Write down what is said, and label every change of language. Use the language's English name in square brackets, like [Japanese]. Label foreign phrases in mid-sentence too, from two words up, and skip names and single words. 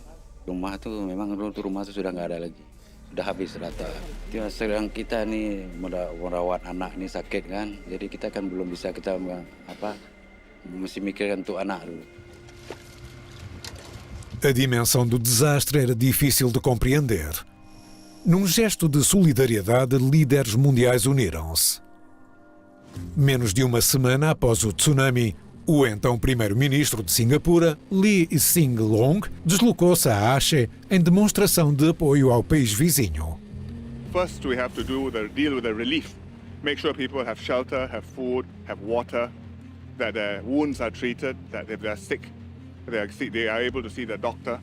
[Indonesian] Rumah tuh memang rumah tuh sudah nggak ada lagi, sudah habis rata. Sedang kita nih merawat anak ini sakit kan, jadi kita kan belum bisa mesti mikirkan untuk anak dulu. [Portuguese] A dimensão do desastre era difícil de compreender. Num gesto de solidariedade, líderes mundiais uniram-se. Menos de uma semana após o tsunami, o então primeiro-ministro de Singapura, Lee Hsien Loong, deslocou-se a Aceh em demonstração de apoio ao país vizinho. [English] First, we have to deal with the relief. Make sure people have shelter, have food, have water, that their wounds are treated, that if they're sick, they are able to see the doctor.